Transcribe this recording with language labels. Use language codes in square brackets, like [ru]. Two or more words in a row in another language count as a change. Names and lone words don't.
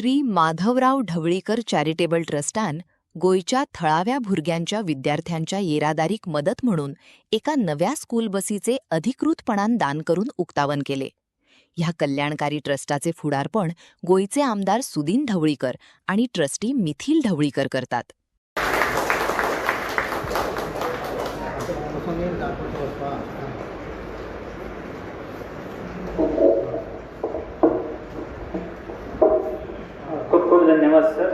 [kok] माधवराव ढवळीकर चॅरिटेबल ट्रस्टान गोयच्या थळाव्या भुरग्यांच्या विद्यार्थ्यांच्या येरादारीक मदत म्हणून एका नव्या स्कूल बसीचे अधिकृतपणान दान करून उक्तावण केले. ह्या कल्याणकारी ट्रस्टाचे फुडारपण गोयचे आमदार सुदीन ढवळीकर आणि ट्रस्टी मिथिल ढवळीकर करतात. खूप खूप धन्यवाद सर.